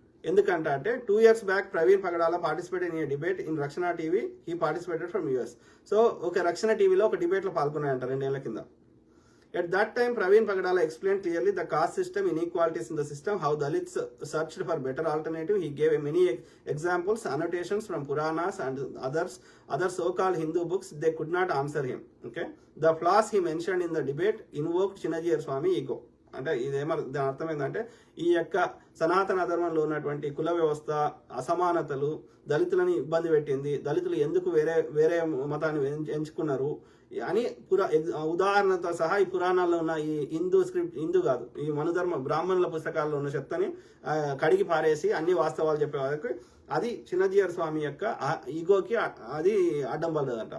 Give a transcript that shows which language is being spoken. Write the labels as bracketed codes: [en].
[en] ఎందుకంటే 2 years back Praveen Pagadala participated in a debate in Rakshana TV. He participated from US. [te] So ఒక రక్షణ టీవీలో ఒక డిబేట్లో పాల్గొన్నాయంట 2 ఏళ్ల కింద. [en] At that time, Praveen Pagadala explained clearly the caste system, inequalities in the system, how Dalits searched for better alternative. He gave many examples, annotations from Puranas and other so-called Hindu books. They could not answer him. Okay, the flaws he mentioned in the debate invoked Chinnajiyar Swami ego. [te] అంటే ఇదేమో దాని అర్థం ఏంటంటే, ఈ యొక్క సనాతన ధర్మంలో ఉన్నటువంటి కుల వ్యవస్థ, అసమానతలు దళితులని ఇబ్బంది పెట్టింది, దళితులు ఎందుకు వేరే మతాన్ని ఎంచుకున్నారు అని ఉదాహరణతో సహా ఈ పురాణాల్లో ఉన్న ఈ హిందూ కాదు, ఈ మనుధర్మ బ్రాహ్మణుల పుస్తకాల్లో ఉన్న చెత్తని కడిగి పారేసి అన్ని వాస్తవాలు చెప్పే వాళ్ళకి అది చిన్నజీయర్ స్వామి యొక్క ఈగోకి అది అడ్డం పడలేదంట.